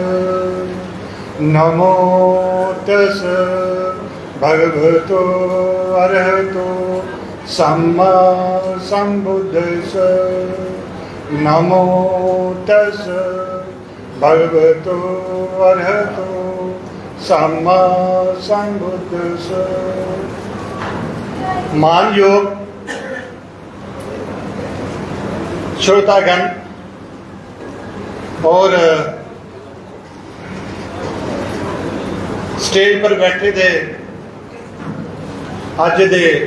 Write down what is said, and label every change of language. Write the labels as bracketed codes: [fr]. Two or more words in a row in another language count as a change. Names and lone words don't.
[pi] नमो तस् भगवतो अरहतो सम्मा संबुद्धस्स। नमो तस् भगवतो अरहतो सम्मा संबुद्धस्स। [hi] मान योग श्रोतागण और स्टेज पर बैठे थे अज दे